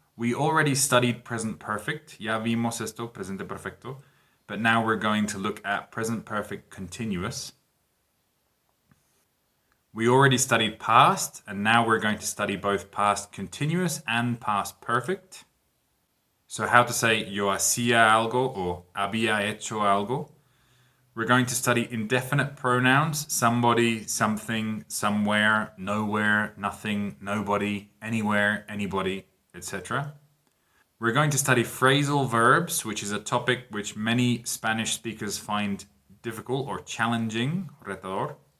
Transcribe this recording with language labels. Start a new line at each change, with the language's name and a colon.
English: We already studied present perfect.
Spanish: Ya vimos esto, presente perfecto.
English: But now we're going to look at present perfect continuous. We already studied past, and now we're going to study both past continuous and past perfect. So how to say
Spanish: yo hacía algo o había hecho algo.
English: We're going to study indefinite pronouns, somebody, something, somewhere, nowhere, nothing, nobody, anywhere, anybody, etc. We're going to study phrasal verbs, which is a topic which many Spanish speakers find difficult or challenging, retador.